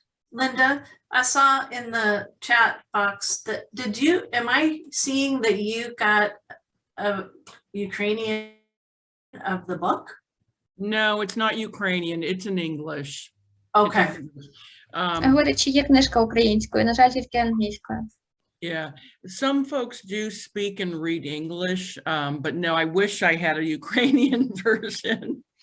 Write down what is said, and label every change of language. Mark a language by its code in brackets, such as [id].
[en] Linda, I saw in the chat box that am I seeing that you got a Ukrainian of the book? No, it's not Ukrainian. It's in English. Okay. [uk] Говорить, чи є книжка українською, на жаль, тільки англійською. [en] Yeah, some folks do speak and read English, but no, I wish I had a Ukrainian version.